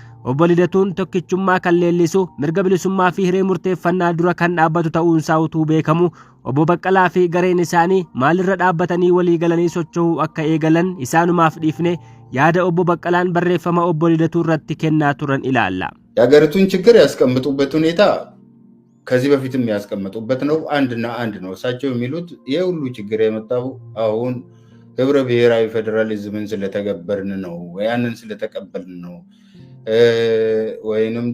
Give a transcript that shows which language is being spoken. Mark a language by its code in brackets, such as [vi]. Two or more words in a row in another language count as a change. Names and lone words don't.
[om] obbo Lidatuun tokkichummaa kan leellisu mirga bilisummaa fi hiree murteeffannaa dura kan dhaabbatu ta'uunsaa utuu beekamu obbo Baqqalaa fi gareen isaanii maalirra dhaabbatanii walii galanii socho'uu akka eegalan isaanumaaf dhiifne yaada obbo Baqqalaan barreeffama obbo Lidatu irratti kennaa turan ilaalla። [am] የሀገሪቱን ችግር ያስቀምጡበት ሁኔታ ከዚህ በፊትም ያስቀምጡበት ነው። አንድና አንድ ነው። እሳቸው የሚሉት የሁሉ ችግር የመጣው አሁን ህብረ ብሔራዊ ፌደራሊዝምን ስለተገበርን ነው፣ ያንን ስለተቀበልን ነው፣ ወይንም